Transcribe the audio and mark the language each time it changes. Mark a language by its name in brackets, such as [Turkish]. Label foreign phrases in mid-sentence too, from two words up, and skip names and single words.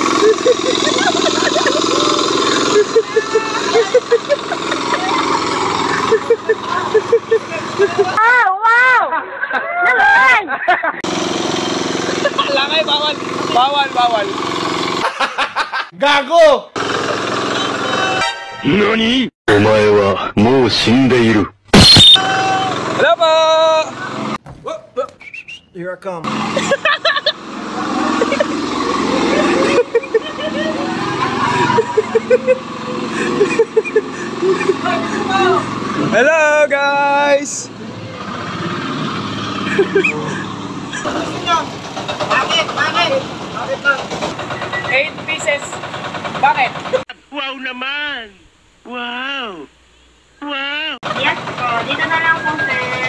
[Filipino] Wow! Naman! Langay, bawal. Gago! [Japanese] NANI?! お前はもう死んでいる。 [Filipino] Hello po! [English] Here I come. Hello guys! [Filipino] Bakit? Bakit lang? 8 pieces. Bakit? Wow naman! Wow! Yes po, dito na lang po, sir.